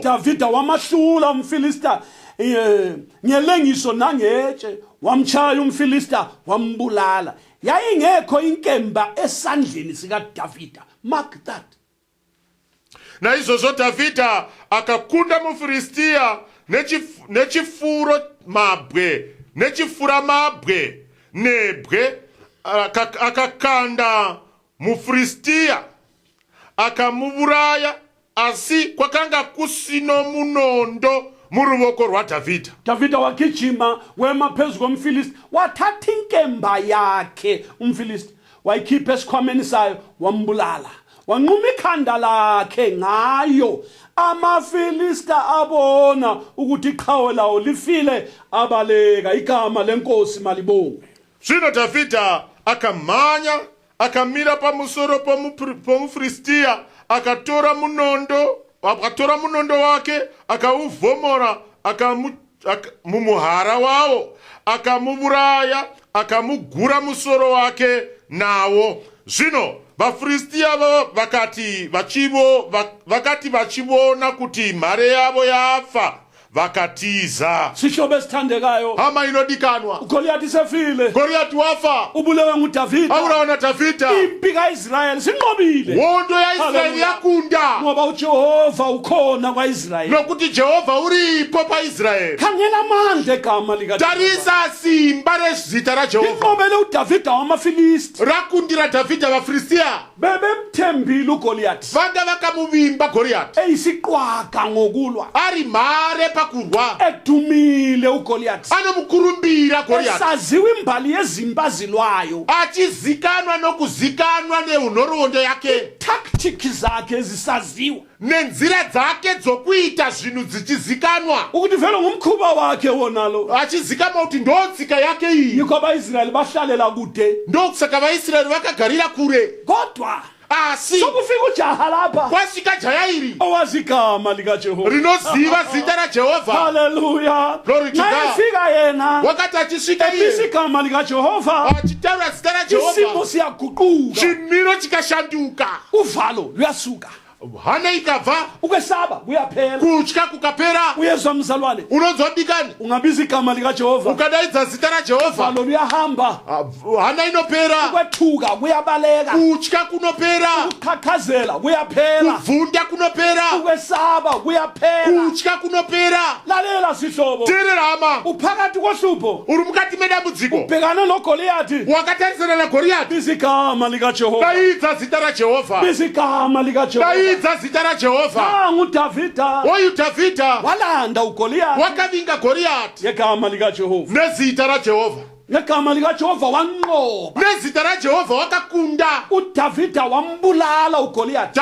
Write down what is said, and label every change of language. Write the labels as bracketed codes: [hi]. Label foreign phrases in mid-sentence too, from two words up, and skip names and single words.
[nd] Davida wamahlula umfilista ngelengiso nangetshe, wamchaya umfilista wambulala. Yayingekho inkemba esandleni sikaDavida. [en] Mark that. [sn] Na izvozvo Davida akakunda muFilistia nechifura mabwe nebwe, akakanda muFilistia akamuburaya, asi kwakanga kusino munondo mu ruoko rwaDavida. [nd] Davida wagijima wema phezu komfilisti, wathatha inkemba yakhe umfilisti, wayikhipha esikhwameni sayo wambulala, wanquma ikhanda lakhe ngayo. AmaFilista abona ukuthi iqhawe lawo lifile, abaleka. Igama lenkosi malibongwe. [sn] Zvino Davida akamhanya akamira pamusoro pomuFilistia, akatora munondo wake akauvhomora mumuhara wavo, akamuburaya, akamugura musoro wake nawo. Zvino vaFilistia vakati vachiona kuti mhare yavo yafa, vakatiza. [nd] sihlobo esithandekayo [sn] Hama inodikanwa, [nd] uGoliathi sefile [sn] Goliath wafa, [nd] ubulewe nguDavida [sn] auraona Davida, [nd] impi kaIsrayeli sinqobile [sn] hondo ya Israeli yakunda, [nd] ngoba uJehova ukhona kwaIsrayeli [sn] nokuti Jehovha uripo paIsraeli. [nd] khangela amandla egama likaJehova [sn] Tarisa simba rezita raJehovha, [nd] inqobele uDavida wamaFilisti [sn] rakundira Davida vaFilistia, [nd] bebemthembile uGoliathi [sn] vanga vakamuvimba Goliath, [nd] eyisiqwaga ngokulwa [sn] ari mhare pakurwa, [nd] edumile uGoliathi [sn] anomukurumbira Goliath, [nd] esaziwa imbali yezimpi azilwayo [sn] achizikanwa nokuzikanwa neunhoroondo yake, [nd] tactic zakhe zisaziwa [sn] nenzira dzake dzokuita zvinhu dzichizikanwa, [nd] ukuthi vele ngumkhuba wakhe wonalo [sn] achizikama kuti ndotsika yake iyi. [nd] yikho abaIsrayeli bahlalela kude [sn] Ndokusaka vaIsraeri vakagarira kure, [nd] kodwa [sn] asi [nd] sokufika ujaha lapha [sn] kwasvika jaya iri [nd] owazi igama likaJehova [sn] rinoziva zita raJehovha. [nd] haleluya [en] Glory to God. [nd] nayefika yena [sn] Wakati achisvika [nd] ebisa [sn] iye [nd] igama likaJehova [sn] achitaura zita [nd] isimo [sn] raJehovha, [nd] siyaguquka [sn] chimiro chikashanduka, [nd] uvalo luyasuka [sn] hana ikabva, [nd] ukwesaba kuyaphela [sn] kutya kukapera. [nd] uyezwa mzalwane [sn] Unonzwa dikani, [nd] ungabiza igama likaJehova [sn] ukadaidza zita raJehovha, [nd] uvalo luyahamba [sn] hana inopera, [nd] ukwethuka kuyabaleka [sn] kutya kunopera, [nd] ukukhakhazela kuyaphela [sn] kuvhunda kunopera, [nd] ukwesaba kuyaphela [sn] kutya kunopera. [nd] lalela sihlobo [sn] Teerera hama, [nd] uphakathi kohlupho [sn] uri mukati medambudziko, [nd] bhekana noGoliathi [sn] wakatarisana naGoriathi, [nd] biza igama likaJehova [sn] daidza zita raJehovha, [nd] biza igama likaJehova [sn] daidza zita raJehovha. [nd] nangu uDavida [sn] Oyu Davhidha [nd] walanda uGoliathi [sn] wakavinga Goriathi [nd] ngegama likaJehova [sn] nezita raJehovha, [nd] ngegama likaJehova wanqoba [sn] nezita raJehovha wakakunda. [nd] uDavida wambulala uGoliathi